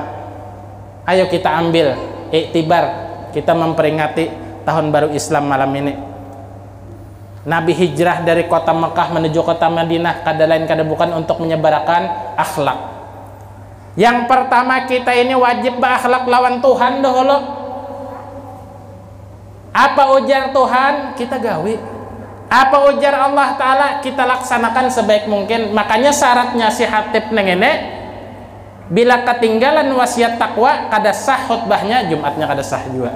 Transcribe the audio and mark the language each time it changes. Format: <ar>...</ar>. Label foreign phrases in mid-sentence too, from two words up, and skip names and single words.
<id>Ayo kita ambil iktibar, kita memperingati tahun baru Islam malam ini.</id> <bjn>Nabi hijrah dari kota Mekah menuju kota Madinah kada lain kada bukan untuk menyebarkan akhlak. Yang pertama kita ini wajib berakhlak lawan Tuhan dahulu. Apa ujar Tuhan kita gawi.</bjn> <id>Apa ujar Allah Ta'ala kita laksanakan sebaik mungkin.</id> <bjn>Makanya syaratnya si Hatib nengene, bila ketinggalan wasiat takwa kada sah khutbahnya, Jumatnya kada sah juga.</bjn>